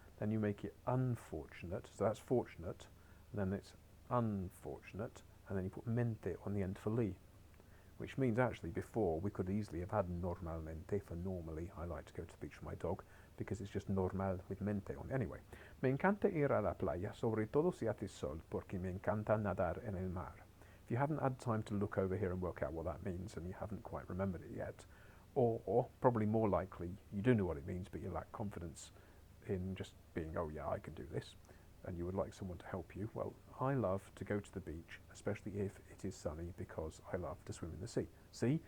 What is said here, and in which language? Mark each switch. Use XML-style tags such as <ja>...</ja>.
<en>Then you make it unfortunate. So that's fortunate. And then it's unfortunate. And then you put mente on the end for li. Which means actually before we could easily have had normalmente for normally. I like to go to the beach with my dog because it's just normal with mente on.</en> <es>Anyway, me encanta ir a la playa, sobre todo si hace sol, porque me encanta nadar en el mar.</es> <en>If you haven't had time to look over here and work out what that means and you haven't quite remembered it yet, or probably more likely you do know what it means but you lack confidence in just being, oh yeah, I can do this, and you would like someone to help you, well, I love to go to the beach, especially if it is sunny, because I love to swim in the sea. See?</en>